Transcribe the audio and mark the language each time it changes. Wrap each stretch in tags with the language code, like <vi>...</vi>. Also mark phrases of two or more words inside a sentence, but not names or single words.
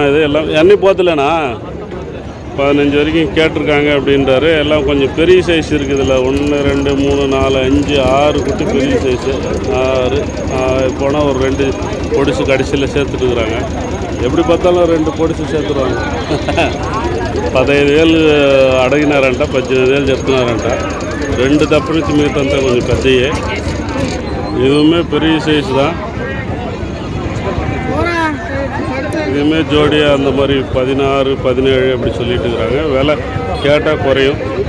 <ta>இது எல்லாம் எண்ணி போத்துலண்ணா 15 வரைக்கும் கேட்டிருக்காங்க அப்படின்றாரு. எல்லாம் கொஞ்சம் பெரிய சைஸ் இருக்குது. இதில் 1, 2, 3, 4, 5, 6 குட்டி பெரிய சைஸு. 6 போனால் ஒரு 2 பொடிசு கடைசியில் சேர்த்துட்டுருக்குறாங்க. எப்படி பார்த்தாலும் 2 பொடிசு சேர்த்துருவாங்க.</ta> <te>15,000 అడిగినారంట. 18,000 చెప్తున్నారంట. 2 తప్ప నుంచి మిగతా కొంచెం పెద్దయే.</te> <ta>இதுவுமே பெரிய சைஸ் தான். இதுவுமே ஜோடியாக அந்த மாதிரி 16, 17 அப்படி சொல்லிட்டு இருக்கிறாங்க. விலை கேட்டால் குறையும்.</ta>